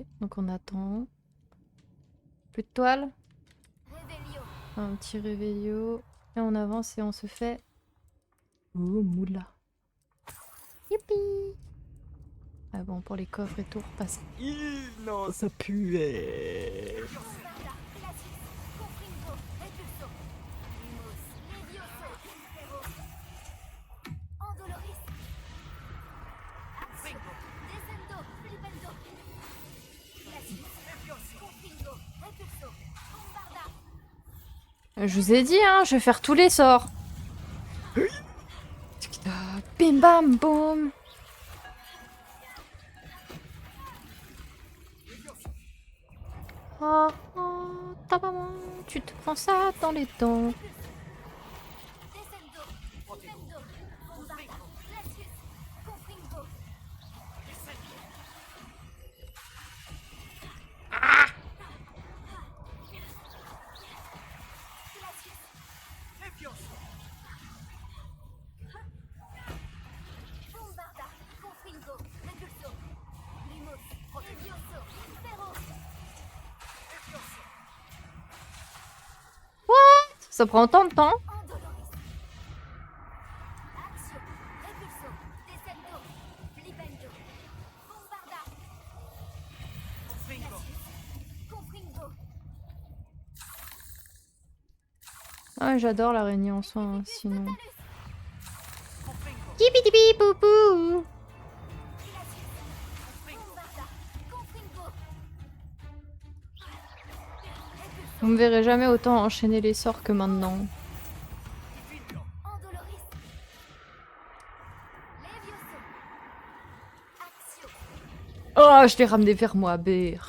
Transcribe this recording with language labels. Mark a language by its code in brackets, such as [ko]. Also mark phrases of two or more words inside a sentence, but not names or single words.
[fr] Donc on attend. Plus de toile. Revelio. Un petit réveillot. Et on avance et on se fait... Oh, moula. Youpi. Ah bon, pour les coffres et tout, repasse. Non, ça puait. Bombarda. Glacius. Confringo. Repulso. Lumos. Levioso. Ferro. Andoloris. Action. Descendo. Flipendo. Glacius. Confringo. Repulso. Bombarda. Je vous ai dit, hein, je vais faire tous les sorts. Bim bam boum. Oh, oh, ta maman, tu te prends ça dans les dents. Descendo. Flipendo. Bombarda. Glacius. Confringo. Bombarda. Confringo. Repulso. Lumos. Levioso. Ferro. Ça prend autant de temps? Andoloris. Action. Repulso. Descendo. Flipendo. Bombarda. Glacius. Confringo. Ah, j'adore l'araignée en soi, hein, sinon. Totalus. Kibidibi boubou. Glacius. Bombarda. Confringo. Vous me verrez jamais autant enchaîner les sorts que maintenant. Andoloris. Levioso. Action. Oh, je l'ai ramené vers moi, Berk.